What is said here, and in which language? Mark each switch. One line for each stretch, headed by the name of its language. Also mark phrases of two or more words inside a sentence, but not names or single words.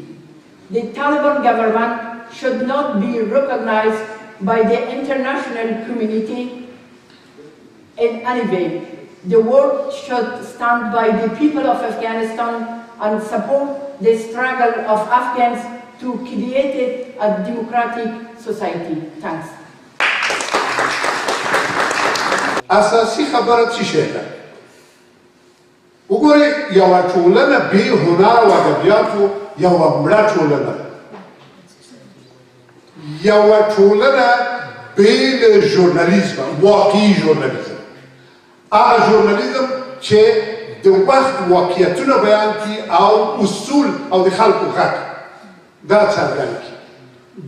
English: The Taliban government should not be recognized by the international community in any way. The world should stand by the people of Afghanistan and support the struggle of Afghans to create a democratic society. Thanks.
Pashto: اساسی خبره
Persian: چی شده؟
Pashto: وګورئ یوه ټولنه بې هنر او ادبیاتو یوه مړه ټولنه ده. یوه ټولنه بې له ژورنالیزمه، واقعي ژورنالیزم، هغه ژورنالیزم چې د وخت واقعیتونه بیان کړي او اصول او د خلکو غږ دا څرګند کړي.